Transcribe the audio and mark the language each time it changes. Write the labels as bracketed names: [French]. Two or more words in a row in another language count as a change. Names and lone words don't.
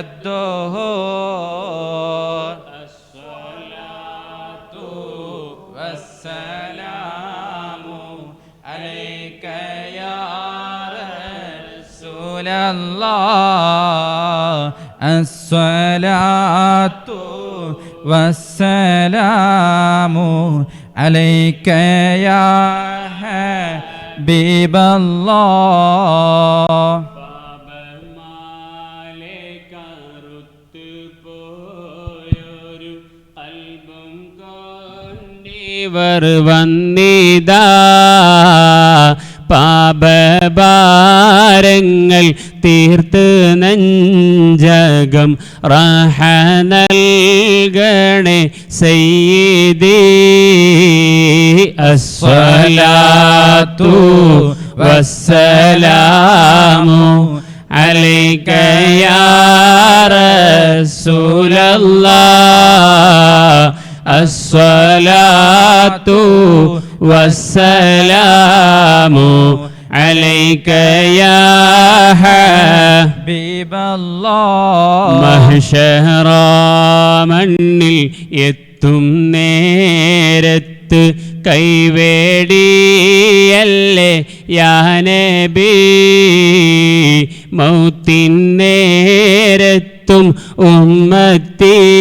[Arabic] الدهور الصلاة والسلام عليك يا رسول الله الصلاة والسلام عليك يا حبيب الله [Malayalam] ഇവർ വന്നിതാ പാപഭാരങ്ങൾ തീർത്ത് നെഞ്ചകം റഹ നൽകണേ സയ്യിദി [Arabic] الصلاة والسلام عليك يا رسول الله الصلاة والسلام عليك يا حبيب الله [Malayalam] محشر മണ്ണിൽ എത്തും നേരത്ത് കൈവേടിയല്ലേ [Arabic] يا نبي [Malayalam] മൗത്തിൻ നേരത്തും ഉമ്മത്തി